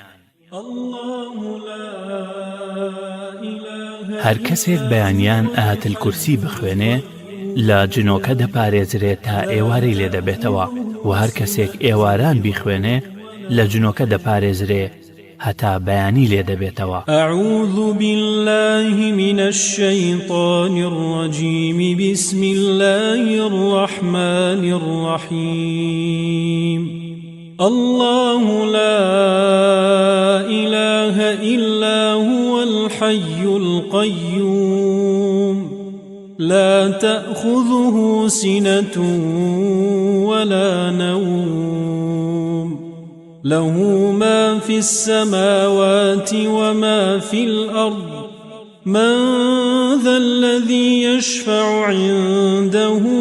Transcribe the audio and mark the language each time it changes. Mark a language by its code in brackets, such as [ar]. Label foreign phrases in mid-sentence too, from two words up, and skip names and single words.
[ckb] هەر کەسێک بەیانیان ئاەتل کورسی بخوێنێ لە جنۆکە دەپارێزرێت تا ئێوارەی لێ دەبێتەوە، و هەر کەسێک ئێواران بیخوێنێ لە جنۆکە دەپارێزرێ هەتا بەیانی لێ دەبێتەوە. [ar] أعوذ بالله من الشيطان الرجيم بسم الله الرحمن الرحيم الله لا إله إلا هو الحي القيوم لا تأخذه سنة ولا نوم له ما في السماوات وما في الأرض من ذا الذي يشفع عنده